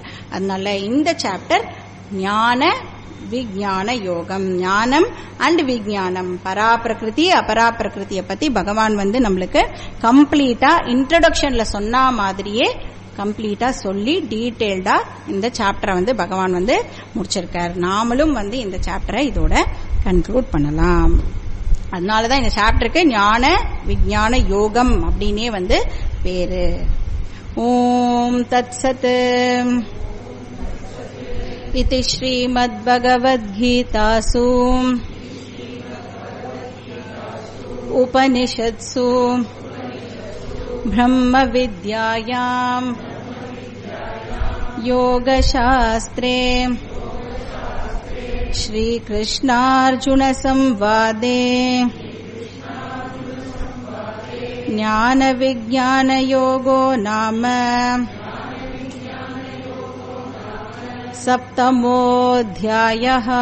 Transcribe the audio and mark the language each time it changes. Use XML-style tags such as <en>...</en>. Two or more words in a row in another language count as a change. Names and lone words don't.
<ta>அதனால இந்த சாப்டர் ஞான விஞ்ஞான யோகம், ஞானம் அண்ட் விஞ்ஞானம், பராபிரகிருதி அபராபிரகிருதியை பத்தி பகவான் நம்மளுக்கு கம்ப்ளீட்டா இன்ட்ரோடக்ஷன்ல சொன்ன மாதிரியே கம்ப்ளீட்டா சொல்லி டீடைல்டா இந்த சாப்டரை பகவான் முடிச்சிருக்கார். நாமளும் இந்த சாப்டரை இதோட கன்க்ளூட் பண்ணலாம். அதனாலதான் இந்த சாப்டருக்கு ஞான விஞ்ஞான யோகம் அப்படின்னே பேரு.</ta> <sa>ओम् तत्सत्. इति श्रीमद्भगवद्गीतासु उपनिषत्सु ब्रह्मविद्यायां योगशास्त्रे श्रीकृष्णार्जुनसंवादे ज्ञानविज्ञानयोगो नाम 7मोऽध्यायः।</sa>